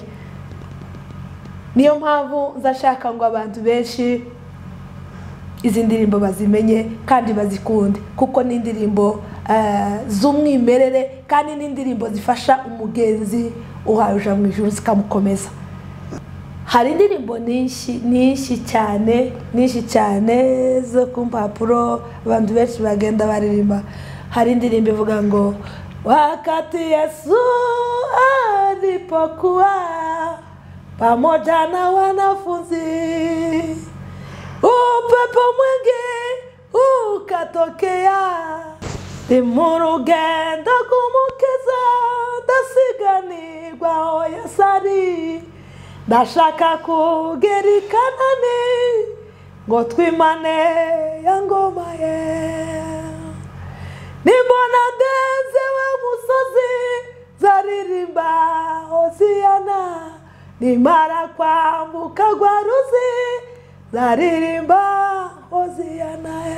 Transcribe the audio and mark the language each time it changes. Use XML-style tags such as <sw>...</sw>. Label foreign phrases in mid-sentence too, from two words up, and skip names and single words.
<rw>Niyo mpamvu nzashaka ngo abantu benshi izi ndirimbo bazimenye kandi bazikunde, kuko ni indirimbo z'umwimerere kandi ni indirimbo zifasha umugenzi uhaje mu ijuru zikamukomeza. Hari indirimbo nyinshi cyane zo ku mpapuro abantu benshi bagenda baririmba. Hari indirimbo ivuga ngo</rw> <sw>wakati Yesu alipokuwa pamoja na wanafunzi, upepo mwingi ukatokea,</sw> <rw>ni mu rugendo rw'umukiza ndasiganirwa aho Yesu ari. Ndashaka kugera i Kanani ngo twimane ya ngoma ye. Nimbona ndeze wa musozi zaririmba Hosiyana, nimara kwambuka rwa ruzi zaririmba Hosiyana.</rw>